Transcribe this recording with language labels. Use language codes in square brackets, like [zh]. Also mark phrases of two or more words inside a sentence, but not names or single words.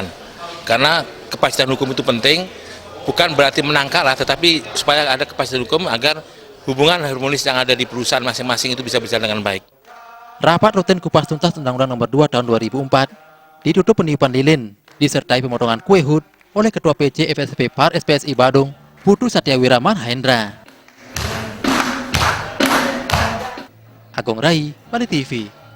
[id] Karena kepastian hukum itu penting, bukan berarti menang kalah, tetapi supaya ada kepastian hukum agar hubungan harmonis yang ada di perusahaan masing-masing itu bisa berjalan dengan baik. Rapat rutin kupas tuntas Undang-Undang Nomor 2 Tahun 2004 ditutup peniupan lilin, disertai pemotongan kue HUT oleh Ketua PCFSP Par SPSI Badung, Putu Satyawira Marhendra. Agung Rai, Bali TV.